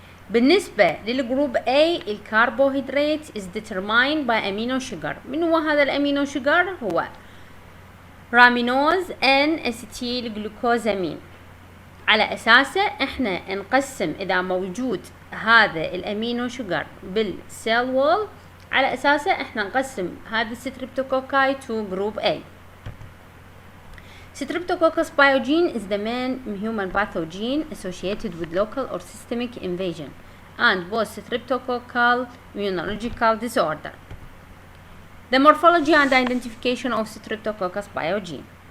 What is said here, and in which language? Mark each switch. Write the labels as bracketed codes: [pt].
[ar] بالنسبة للجروب [en] A [ar] الكربوهيدرات [en] is determined by amino sugar. [ar] من هو هذا الامينو شوجر؟ هو رامينوز ان اسيتيل جلوكوزامين. على اساسه احنا نقسم اذا موجود هذا الامينو شوجر بالسيل وول، على اساسه احنا نقسم هذا الستريبتوكوكاي [en] to group A. Streptococcus pyogene is the main human pathogen associated with local or systemic invasion and post-streptococcal immunological disorder. The morphology and identification of Streptococcus pyogene.